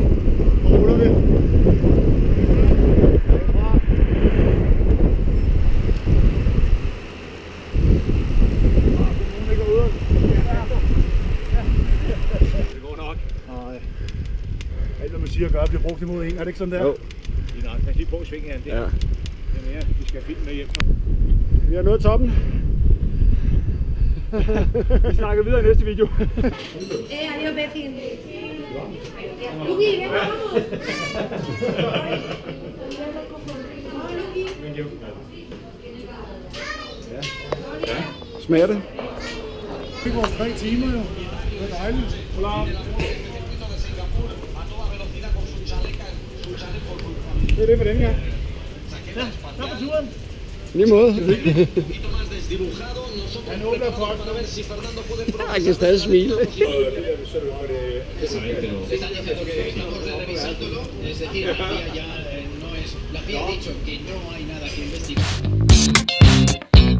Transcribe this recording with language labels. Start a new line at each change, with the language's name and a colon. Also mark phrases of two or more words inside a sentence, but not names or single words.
Danish: Hvor ruller det? Det går nok. Nej. Alt hvad man siger gør, bliver brugt imod en. Er det ikke sådan der? Jo. Det er nok. Pas lige på svingen her. Ja. Ja, vi skal filme med hjem. Vi har nået toppen. Vi snakker videre i næste video.
Spanish: Adiós, vecino. Luqui, ven, vamos.
Danish: Smager det? Det går 3 timer jo. Det er dejligt. Klar. Det er det for den her. Ja, tak for turen. Lige måde. Han åbner for Jeg kan stadig smile.
Spanish: Están diciendo que estamos revisándolo, es decir, la FIA ya no es. La FIA ha dicho que no hay nada que investigar.